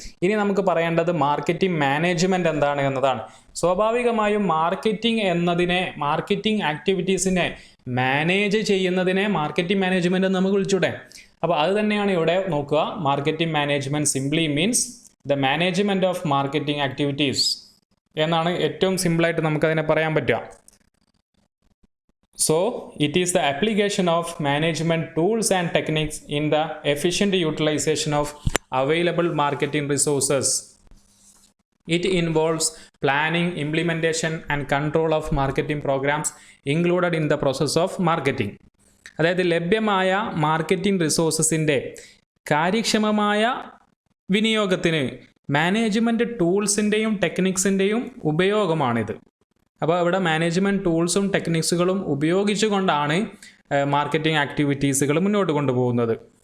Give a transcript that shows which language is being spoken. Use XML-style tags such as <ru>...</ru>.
<ml>ഇനി നമുക്ക് പറയേണ്ടത് മാർക്കറ്റിംഗ് മാനേജ്മെൻറ്റ് എന്താണ് എന്നതാണ്. സ്വാഭാവികമായും മാർക്കറ്റിംഗ് ആക്ടിവിറ്റീസിനെ മാനേജ് ചെയ്യുന്നതിനെ മാർക്കറ്റിംഗ് മാനേജ്മെൻറ്റ് എന്ന് നമുക്ക് വിളിച്ചൂടെ? അപ്പോൾ അത് തന്നെയാണ് ഇവിടെ നോക്കുക.</ml> <en>marketing management simply means the management of marketing activities</en> <ml>എന്നാണ് ഏറ്റവും സിമ്പിളായിട്ട് നമുക്കതിനെ പറയാൻ പറ്റുക.</ml> <en>So, it is the application of management tools and techniques in the efficient utilization of available marketing resources. It involves planning, implementation and control of marketing programs included in the process of marketing.</en> <ml>അതായത് ലഭ്യമായ marketing റിസോഴ്സസിൻ്റെ കാര്യക്ഷമമായ വിനിയോഗത്തിന് management ടൂൾസിൻ്റെയും ടെക്നിക്സിൻ്റെയും ഉപയോഗമാണിത്. അപ്പോൾ ഇവിടെ management ടൂൾസും ടെക്നിക്സുകളും ഉപയോഗിച്ചുകൊണ്ടാണ് marketing ആക്ടിവിറ്റീസുകൾ മുന്നോട്ട് കൊണ്ടുപോകുന്നത്.</ml>